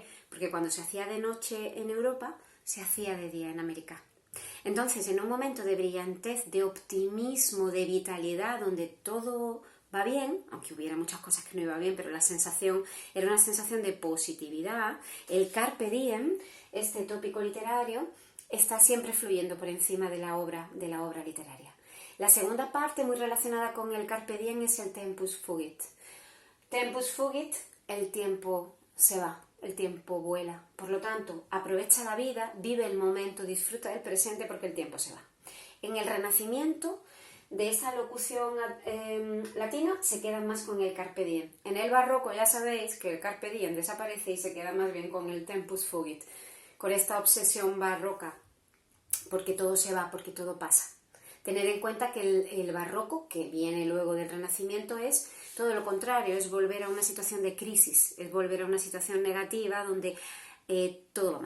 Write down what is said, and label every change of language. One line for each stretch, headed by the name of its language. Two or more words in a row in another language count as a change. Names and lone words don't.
Spanish: Porque cuando se hacía de noche en Europa, se hacía de día en América. Entonces, en un momento de brillantez, de optimismo, de vitalidad, donde todo va bien, aunque hubiera muchas cosas que no iba bien, pero la sensación era una sensación de positividad.
Latin: El carpe diem,
Spanish: este tópico literario, está siempre fluyendo por encima de la obra literaria. La segunda parte, muy relacionada con el
Latin: carpe diem,
Spanish: es el
Latin: tempus fugit. Tempus fugit,
Spanish: el tiempo se va, el tiempo vuela. Por lo tanto, aprovecha la vida, vive el momento, disfruta del presente porque el tiempo se va. En el Renacimiento, de esa locución latina, se queda más con el
Latin: carpe diem.
Spanish: En el Barroco ya sabéis que el
Latin: carpe diem
Spanish: desaparece y se queda más bien con el
Latin: tempus fugit,
Spanish: con esta obsesión barroca, porque todo se va, porque todo pasa. Tener en cuenta que el barroco, que viene luego del Renacimiento, es todo lo contrario, es volver a una situación de crisis, es volver a una situación negativa donde todo va mal.